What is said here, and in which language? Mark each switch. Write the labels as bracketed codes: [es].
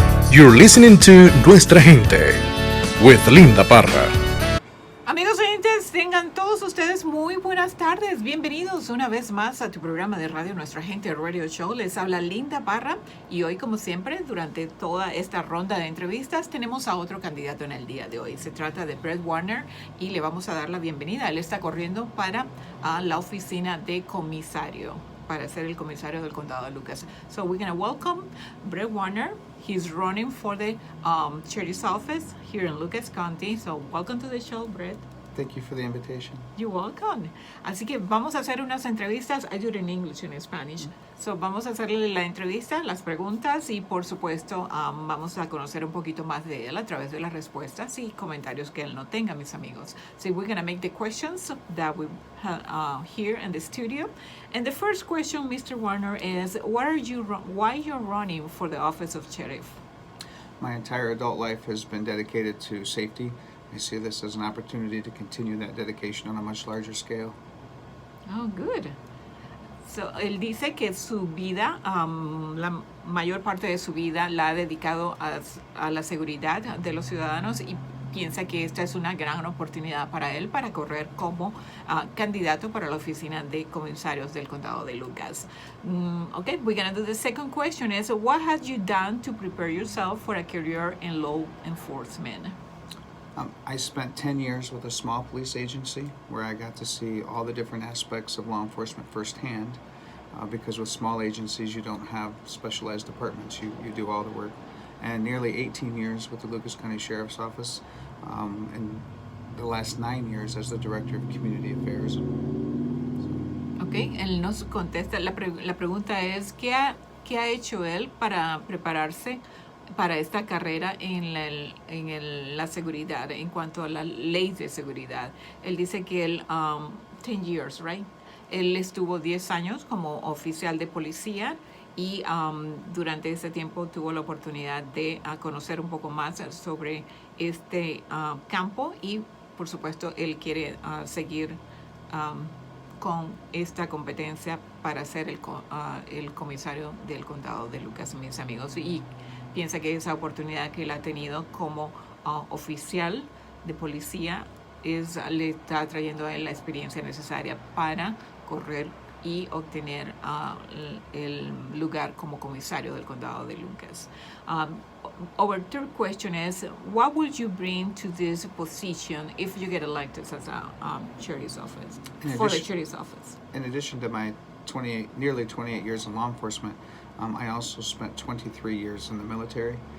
[en] You're listening to Nuestra Gente with Linda Parra. [es] Amigos oyentes, tengan todos ustedes muy buenas tardes. Bienvenidos una vez más a tu programa de radio Nuestra Gente Radio Show. Les habla Linda Parra y hoy, como siempre, durante toda esta ronda de entrevistas, tenemos a otro candidato en el día de hoy. Se trata de Brett Warner y le vamos a dar la bienvenida. Él está corriendo para la oficina de comisario, para ser el comisario del condado de Lucas. [en] So we're going to welcome Brett Warner. He's running for the sheriff's office here in Lucas County. So welcome to the show, Brett. Thank you for the invitation. You're welcome. [es] Así que vamos a hacer unas entrevistas. [en] I do it in English and Spanish. [es] So vamos a hacerle la entrevista, las preguntas y por supuesto vamos a conocer un poquito más de él a través de las respuestas y comentarios que él no tenga, mis amigos. [en] So we're going to make the questions that we have here in the studio. And the first question, Mr. Warner, is why you're running for the office of sheriff? My entire adult life has been dedicated to safety. I see this as an opportunity to continue that dedication on a much larger scale. Oh, good. [es] So, él dice que su vida, la mayor parte de su vida la ha dedicado a la seguridad de los ciudadanos y piensa que esta es una gran oportunidad para él para correr como candidato para la oficina de comisarios del condado de Lucas. [en] Okay, we're going to do the second question is, what have you done to prepare yourself for a career in law enforcement? I spent 10 years with a small police agency where I got to see all the different aspects of law enforcement firsthand because with small agencies you don't have specialized departments, you do all the work. And nearly 18 years with the Lucas County Sheriff's Office and the last 9 years as the Director of Community Affairs. [es] Okay, él nos contesta, la pregunta es, ¿qué ha hecho él para prepararse para esta carrera en la seguridad, en cuanto a la ley de seguridad? Él dice que él, [en] 10 years, right? [es] Él estuvo 10 años como oficial de policía y durante ese tiempo tuvo la oportunidad de conocer un poco más sobre este campo y, por supuesto, él quiere seguir con esta competencia para ser el comisario del condado de Lucas, mis amigos. Y piensa que esa oportunidad que él ha tenido como oficial de policía le está trayendo a él la experiencia necesaria para correr y obtener el lugar como comisario del condado de Lucas. [en] Our third question is, what would you bring to this position if you get elected as a sheriff's office, for the sheriff's office? In addition to my nearly 28 years in law enforcement, I also spent 23 years in the military.